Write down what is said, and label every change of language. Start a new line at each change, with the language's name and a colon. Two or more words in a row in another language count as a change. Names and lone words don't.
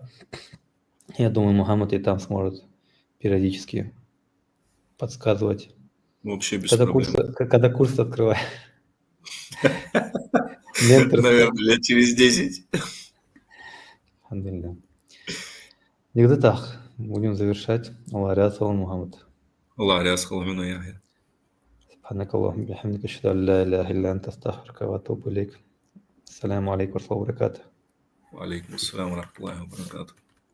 Russian: Я думаю, Мухаммад и там сможет периодически подсказывать. Вообще без проблем. Когда курс открываешь. Наверное, лет через 10. Нигде так. Будем завершать.
Arabic: الله سلام
Russian: Мухаммад.
Arabic: الله سلام
Russian: Яхья.
Arabic: سبحانك اللهم بحمدك أشهد أن لا إله إلا أنت أستغفرك وأتوب إليك. السلام عليكم ورحمة الله وبركاته. وعليكم السلام ورحمة الله وبركاته.